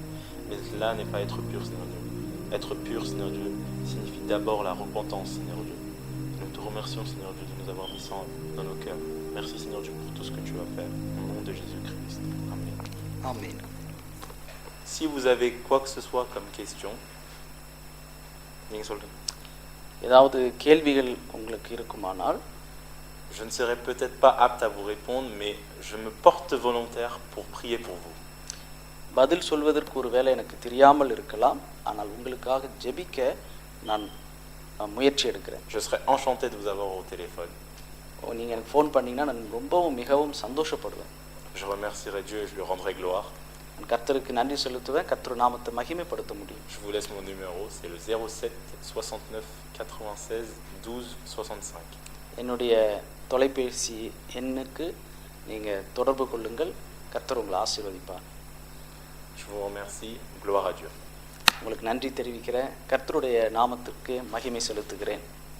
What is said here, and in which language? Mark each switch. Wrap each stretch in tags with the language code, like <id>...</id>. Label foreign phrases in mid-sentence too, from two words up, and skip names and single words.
<fr>Mais cela n'est pas être pur, Seigneur Dieu. Être pur, Seigneur Dieu, signifie d'abord la repentance, Seigneur Dieu. Nous te remercions, Seigneur Dieu, de nous avoir mis ça dans nos cœurs. Merci, Seigneur Dieu, pour tout ce que tu vas faire. Au nom de Jésus-Christ. Amen.</fr> <ta>ஆமென்.</ta> <fr>Si vous avez quoi que ce soit comme question,</fr> <ta>நீங்க சொல்லுங்க. ஏதாவது கேள்விகள் உங்களுக்கு இருக்குமானால்</ta> <fr>Je ne serai peut-être pas apte à vous répondre, mais je me porte volontaire pour prier pour vous.</fr> <ta>பதில் சொல்வதற்கு ஒருவேளை எனக்கு தெரியாமல் இருக்கலாம், ஆனால் உங்களுக்காக ஜெபிக்க நான் முயற்சி எடுக்கிறேன்.</ta> <fr>Je serai enchanté de vous avoir au téléphone.</fr> <ta>நீங்கள் எனக்கு ஃபோன் பண்ணிங்கன்னா நான் மிகவும் சந்தோஷப்படுவேன்.</ta> <fr>Je remercierai Dieu et je lui rendrai gloire.</fr> <ta>நான் கர்த்தருக்கு நன்றி செலுத்துவேன், கர்த்தர் நாமத்தை மகிமைப்படுத்த முடியும்.</ta> <fr>Je vous laisse mon numéro, c'est le 07 69 96 12 65.</fr> <ta>என்னுடைய தொலைபேசி எண்ணுக்கு நீங்கள் தொடர்பு கொள்ளுங்கள். கர்த்தர் உங்களை ஆசீர்வதிப்பார்.</ta> <fr>Je vous remercie, gloire à Dieu.</fr> <ta>உங்களுக்கு நன்றி தெரிவிக்கிறேன். கர்த்தருடைய நாமத்திற்கு மகிமை செலுத்துகிறேன்.</ta>